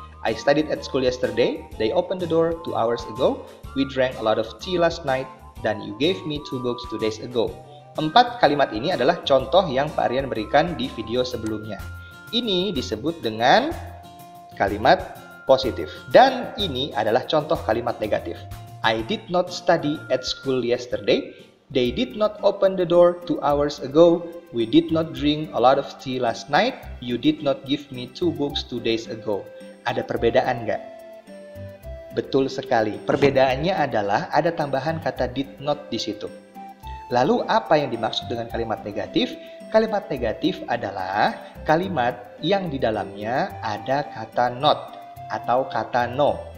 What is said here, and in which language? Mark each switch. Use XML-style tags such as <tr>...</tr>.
<en>I studied at school yesterday. They opened the door 2 hours ago. We drank a lot of tea last night. Dan you gave me 2 books 2 days ago.</en> <id>4 kalimat ini adalah contoh yang Pak Aryan berikan di video sebelumnya. Ini disebut dengan kalimat positif. Dan ini adalah contoh kalimat negatif.</id> <en>I did not study at school yesterday. They did not open the door 2 hours ago. We did not drink a lot of tea last night. You did not give me 2 books 2 days ago.</en> <id>Ada perbedaan nggak? Betul sekali. Perbedaannya adalah ada tambahan kata did not di situ. Lalu apa yang dimaksud dengan kalimat negatif? Kalimat negatif adalah kalimat yang di dalamnya ada kata not atau kata no.</id>